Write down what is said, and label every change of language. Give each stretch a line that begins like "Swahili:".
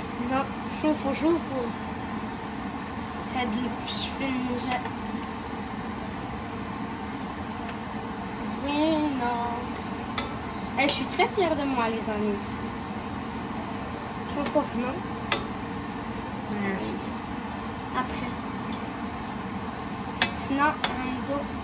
Arabic: non شوفوا هاد الشفنجة زوينة.
French: je suis très fière de moi les amis.
Arabic: شوفوا هنا. ماشي. après هنا عنده.